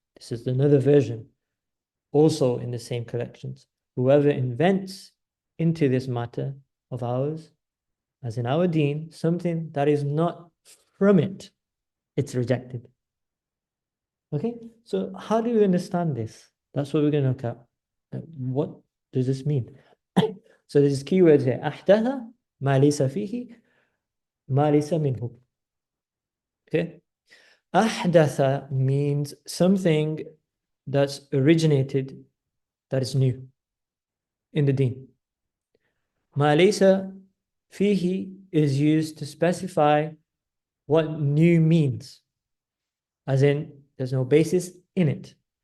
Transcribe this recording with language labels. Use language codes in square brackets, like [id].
[en] This is another version, also in the same collections. Whoever invents into this matter of ours as in our deen, something that is not from it, it's rejected. Okay, so how do you understand this? That's what we're going to look at. What does this mean? So there's keywords here. [ar] أحدث ما ليس فيه ما ليس منه. [en] Okay, أحدث means something that's originated, that is new in the deen. [ar] ما ليس فيه [en] is used to specify what new means, as in there's no basis in it.